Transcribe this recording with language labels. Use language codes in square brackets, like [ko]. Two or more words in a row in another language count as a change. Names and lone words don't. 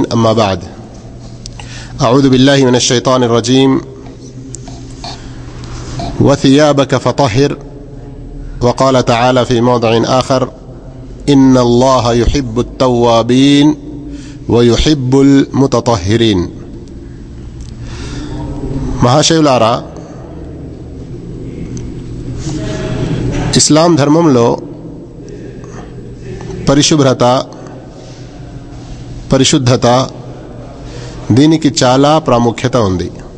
[ar] أما بعد، أعوذ بالله من الشيطان الرجيم. وثيابك فطهر، وقال تعالى في موضع آخر: إن الله يحب التوابين ويحب المتطهرين. [te] మహాశయులారా, ఇస్లాం ధర్మంలో పరిశుభ్రత, పరిశుద్ధత దీనికి చాలా ప్రాముఖ్యత ఉంది.